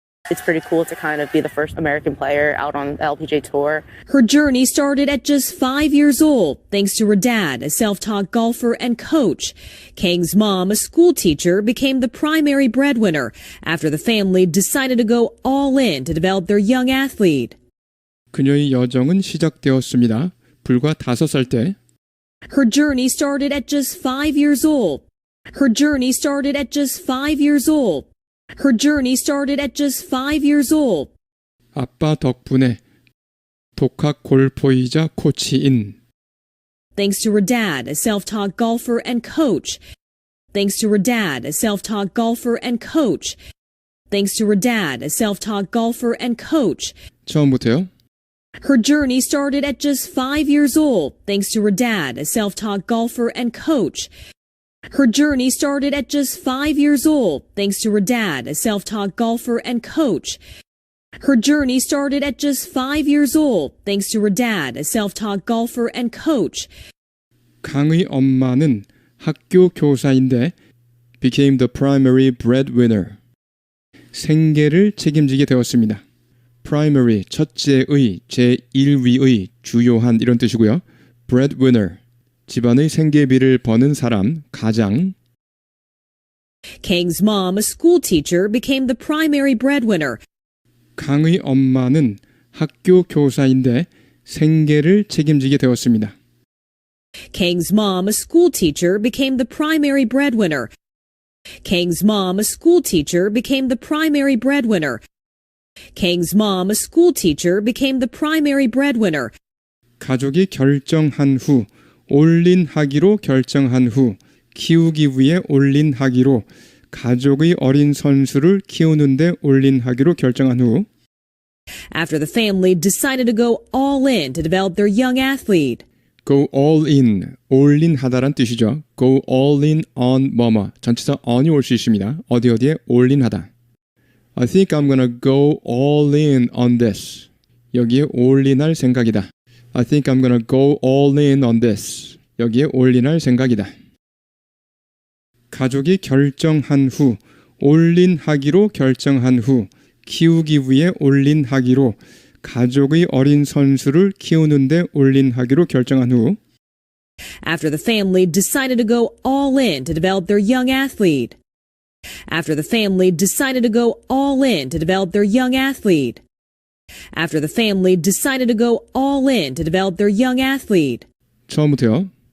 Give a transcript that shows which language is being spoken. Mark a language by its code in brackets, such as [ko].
[en] It's pretty cool to kind of be the first American player out on the LPGA Tour. Her journey started at just 5 years old, thanks to her dad, a self-taught golfer and coach. Kang's mom, a school teacher, became the primary breadwinner after the family decided to go all in to develop their young athlete. [ko] 그녀의 여정은 시작되었습니다. 불과 5살 때 [en] Her journey started at just 5 years old. Her journey started at just 5 years old. Her journey started at just 5 years old. [ko] 아빠 덕분에 독학 골퍼이자 코치인 [en] Thanks to her dad, a self-taught golfer and coach. Thanks to her dad, a self-taught golfer and coach. Thanks to her dad, a self-taught golfer and coach. [ko] 처음부터요. [en] Her journey started at just 5 years old, thanks to her dad, a self-taught golfer and coach. Her journey started at just 5 years old, thanks to her dad, a self-taught golfer and coach. Her journey started at just 5 years old, thanks to her dad, a self-taught golfer and coach. [ko] 강의 엄마는 학교 교사인데 [en] became the primary breadwinner. [ko] 생계를 책임지게 되었습니다. primary, 첫째의, 제1위의, 주요한 이런 뜻이고요. breadwinner, 집안의 생계비를 버는 사람, 가장. [en] Kang's mom, a school teacher, became the primary breadwinner. [ko] 강의 엄마는 학교 교사인데 생계를 책임지게 되었습니다. [en] Kang's mom, a school teacher, became the primary breadwinner. Kang's mom, a school teacher, became the primary breadwinner. Kang's mom, a school teacher, became the primary breadwinner. [ko] 가족이 결정한 후, 올인하기로 결정한 후, 키우기 위해 올인하기로, 가족의 어린 선수를 키우는데 올인하기로 결정한 후, [en] After the family decided to go all in to develop their young athlete. go all in, [ko] 올인하다란 뜻이죠. [en] go all in on [ko] 뭐뭐, 전치사 on이 올 수 있습니다. 어디에 올인하다. [en] I think I'm gonna go all in on this. [ko] 여기에 올인할 생각이다. [en] I think I'm gonna go all in on this. [ko] 여기에 올인할 생각이다. 가족이 결정한 후, 올인하기로 결정한 후, 키우기 위해 올인하기로, 가족의 어린 선수를 키우는데 올인하기로 결정한 후, [en] After the family decided to go all in to develop their young athlete. After the family decided to go all in to develop their young athlete. After the family decided to go all in to develop their young athlete. [ko] 처음부터요.